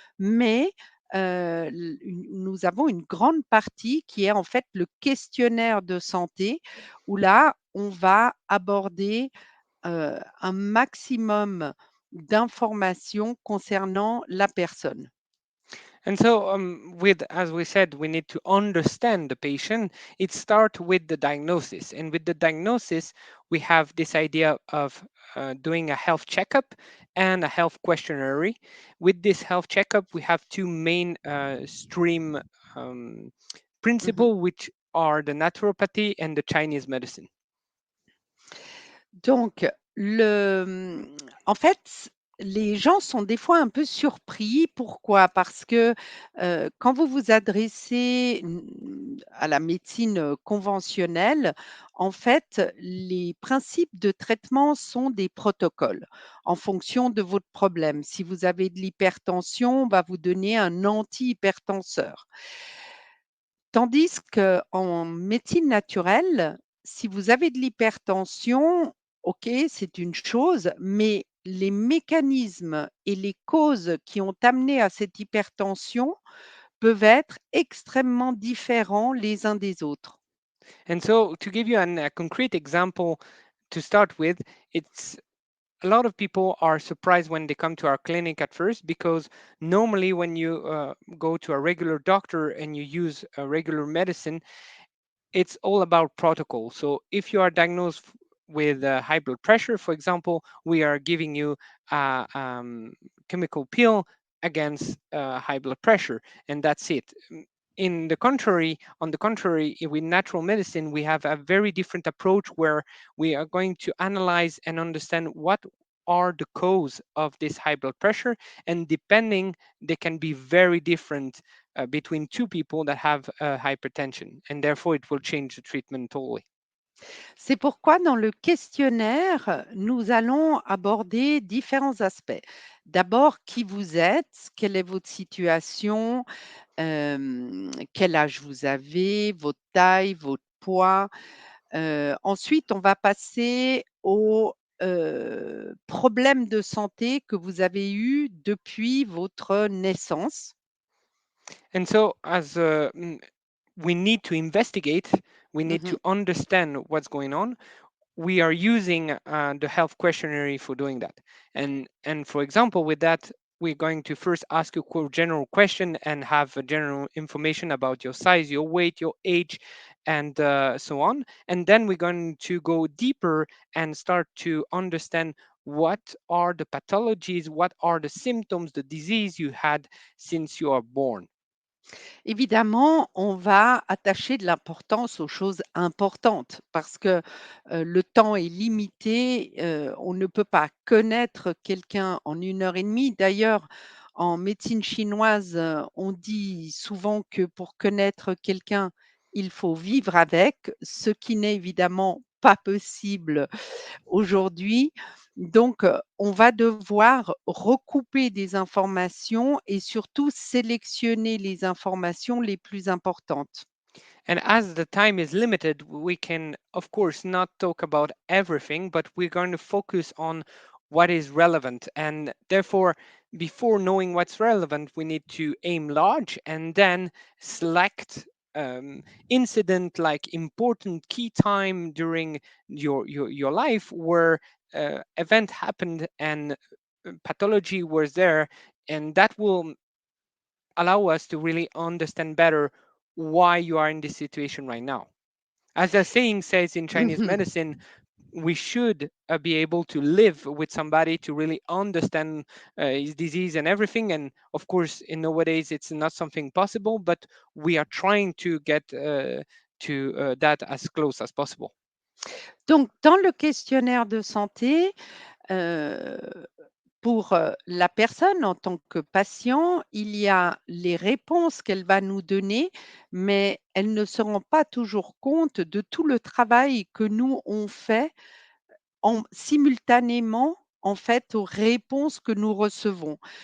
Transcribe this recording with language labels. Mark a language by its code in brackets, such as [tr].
[fr] Mais, nous avons une grande partie qui est en fait le questionnaire de santé où là, on va aborder, un maximum d'informations concernant la personne. [en] And so, with as we said, we need to understand the patient. It starts with the diagnosis, and with the diagnosis, we have this idea of doing a health checkup and a health questionnaire. With this health checkup, we have two main stream Mmh. principle, which are the naturopathy and the Chinese medicine. [fr] Donc en fait, les gens sont des fois un peu surpris. Pourquoi? Parce que, quand vous vous adressez, à la médecine, conventionnelle, en fait, les principes de traitement sont des protocoles en fonction de votre problème. Si vous avez de l'hypertension, on va vous donner un antihypertenseur. Tandis qu'en médecine naturelle, si vous avez de l'hypertension, OK, c'est une chose, mais les mécanismes et les causes qui ont amené à cette hypertension peuvent être extrêmement différents les uns des autres. [en] And so, to give you a concrete example to start with, it's a lot of people are surprised when they come to our clinic at first because normally when you go to a regular doctor and you use a regular medicine, it's all about protocol. So if you are diagnosed with high blood pressure, for example, we are giving you a chemical pill against high blood pressure, and that's it. On the contrary, with natural medicine, we have a very different approach where we are going to analyze and understand what are the cause of this high blood pressure, and depending, they can be very different between two people that have hypertension, and therefore it will change the treatment totally. [fr] C'est pourquoi dans le questionnaire, nous allons aborder différents aspects. D'abord, qui vous êtes? Quelle est votre situation? Quel âge vous avez? Votre taille, votre poids? Ensuite, on va passer aux, problèmes de santé que vous avez eus depuis votre naissance. [en] And so, as we need to investigate, we need Mmh. to understand what's going on. We are using the health questionnaire for doing that. And for example, with that, we're going to first ask you a general question and have a general information about your size, your weight, your age, and so on. And then we're going to go deeper and start to understand what are the pathologies, what are the symptoms, the disease you had since you are born. [fr] Évidemment, on va attacher de l'importance aux choses importantes parce que, le temps est limité, on ne peut pas connaître quelqu'un en 1 heure et demie. D'ailleurs, en médecine chinoise, on dit souvent que pour connaître quelqu'un, il faut vivre avec, ce qui n'est évidemment pas possible aujourd'hui. Donc, on va devoir recouper des informations et surtout sélectionner les informations les plus importantes. [en] And as the time is limited, we can, of course, not talk about everything, but we're going to focus on what is relevant. And therefore, before knowing what's relevant, we need to aim large and then select incident like important key time during your life where event happened and pathology was there, and that will allow us to really understand better why you are in this situation right now. As the saying says in Chinese medicine, we should be able to live with somebody to really understand his disease and everything. And of course, in nowadays, it's not something possible, but we are trying to get to that as close as possible. [fr] Donc, dans le questionnaire de santé, heu, pour, la personne en tant que patient, il y a les réponses qu'elle va nous donner, mais elle ne se rend pas toujours compte de tout le travail que nous, on fait simultanément, en fait, aux réponses que nous recevons.